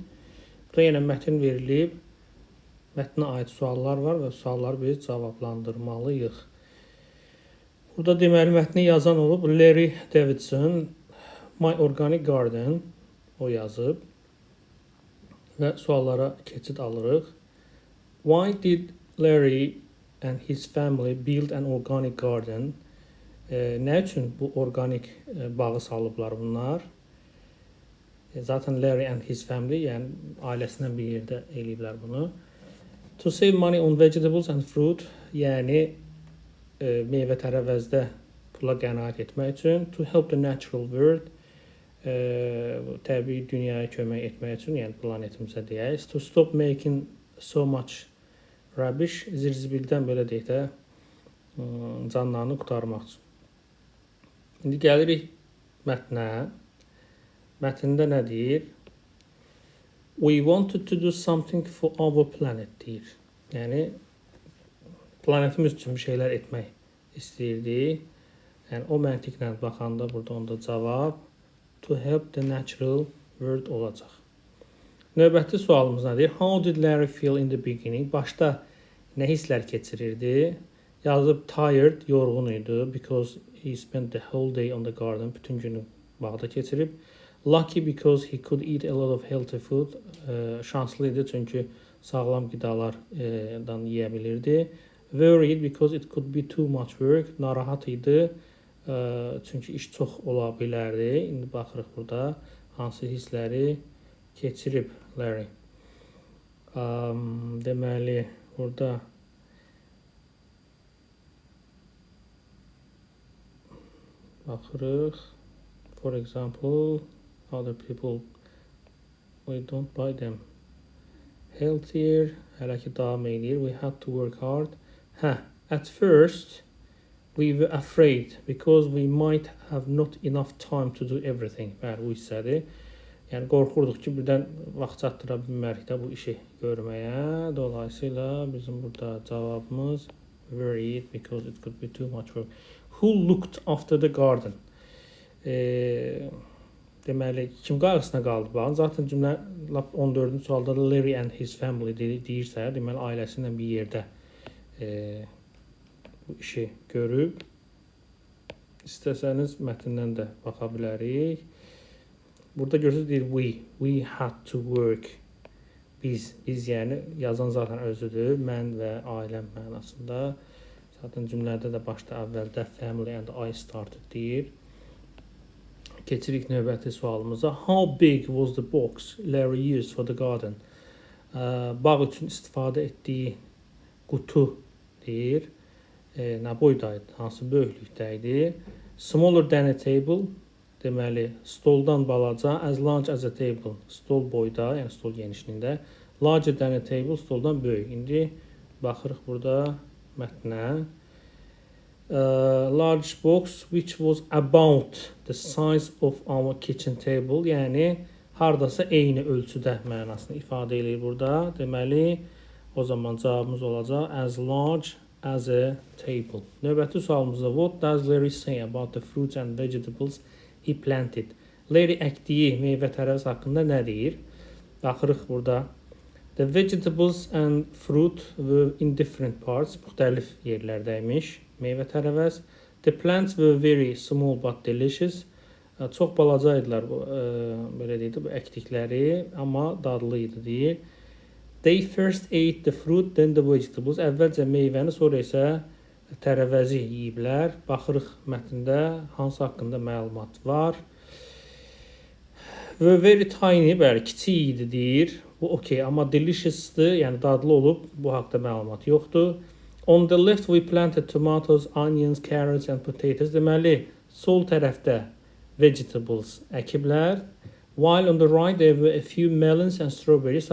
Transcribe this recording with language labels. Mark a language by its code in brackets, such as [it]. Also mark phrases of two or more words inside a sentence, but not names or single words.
[az] Burada yenə mətn verilib. Mətnə aid suallar var və sualları biz cavablandırmalıyıq. Burada deməli mətni yazan olub Larry Davidson, My Organic Garden o yazıb. Və suallara keçid alırıq. [en] Why did Larry and his family build an organic garden? [az] Nə üçün bu organik bağı salıblar bunlar? [en] Zaten Larry and his family, [az] yəni ailəsindən bir yerdə eləyiblər bunu. [en] To save money on vegetables and fruit, [az] yəni meyvə tərəvəzdə pula qənaət etmək üçün. [en] To help the natural world, [az] təbii dünyaya kömək etmək üçün, yəni planetimizə deyək. [en] To stop making so much rubbish, [az] zirzibildən belə deyək də canlarını qurtarmaq üçün. İndi gəlirik mətnə. Mətndə nə deyir? [en] We wanted to do something for our planet deyir. [az] Yəni planetimiz üçün bir şeylər etmək istəyirdik. Yəni o məntiqlə baxanda burada onda cavab [en] to help the natural world [az] olacaq. Növbəti sualımız nədir? [en] How did Larry feel in the beginning? [az] Başda nə hisslər keçirirdi? [en] Yazıb tired, [az] yorğun idi [en] because he spent the whole day on the garden. [az] Bütün günü bağda keçirib. [en] Lucky because he could eat a lot of healthy food. [az] Şanslı idi çünki sağlam qidalardan yeyə bilirdi. [en] Worried because it could be too much work. [az] Narahat idi çünki iş çox ola bilərdi. İndi baxırıq burada hansı hissləri keçirib Larry. Deməli burada baxırıq. [en] For example, other people, we don't buy them. Healthier, [az] hələ ki davam edir. [en] We had to work hard. At first, we were afraid because we might have not enough time to do everything. [az] Bəli, bu hissədir. Yəni qorxurduq ki, birdən vaxt çatdıra bilmərik də bu işi görməyə. Dolayısıyla bizim burada cavabımız [en] worried because it could be too much work. Who looked after the garden? [az] Deməli, kim qayğısına qaldı bağın? Zaten cümlə 14-cü sualda Larry and his family deyirsə, deməli ailəsi ilə bir yerdə bu işi görüb. İstəsəniz mətndən də baxa bilərik. Burada görürsünüz deyir [en] we had to work. [az] Biz yəni yazan zaten özüdür. Mən və ailəm mənasında. Zaten cümlədə də başda əvvəldə [en] family and I started [az] deyir. Keçirik növbəti sualımıza. [en] How big was the box Larry used for the garden? [az] Bağ üçün istifadə etdiyi qutu deyir. Nə boydaydı? Hansı böyüklükdə idi? [en] Smaller than a table. [az] Deməli, stoldan balaca. [en] As large as a table. [az] Stol boyda, yəni stol genişliyində. [en] Larger than a table. [az] Stoldan böyük. İndi baxırıq burada mətnə. [en] Large box which was about the size of our kitchen table. [az] Yəni, hardasa eyni ölçüdə mənasını ifadə edir burada. Deməli, o zaman cavabımız olacaq [en] as large as a table. Növbəti sualımızda what does Larry say about the fruits and vegetables he planted? [az] Larry əkdiyi meyvə tərəvəz haqqında nə deyir? Baxırıq burada. [en] The vegetables and fruit were in different parts. [az] Müxtəlif yerlərdəymiş meyvə tərəvəz. [en] The plants were very small but delicious. [az] Çox balaca idilər bu, belə deyildi, bu əkdikləri, amma dadlı idi deyir. [en] They first ate the fruit, then the vegetables. [az] Əvvəlcə meyvəni, sonra isə tərəvəzi yeyiblər. Baxırıq mətndə hansı haqqında məlumat var. [en] Were very tiny, [az] bəli, kiçik idi deyir. Bu okey, amma delicious'dır, yəni dadlı olub, bu haqda məlumat yoxdur. [en] On the left we planted tomatoes, onions, carrots and potatoes. [az] Deməli, sol tərəfdə vegetables əkiblər. [en] While on the right there were a few melons and strawberries.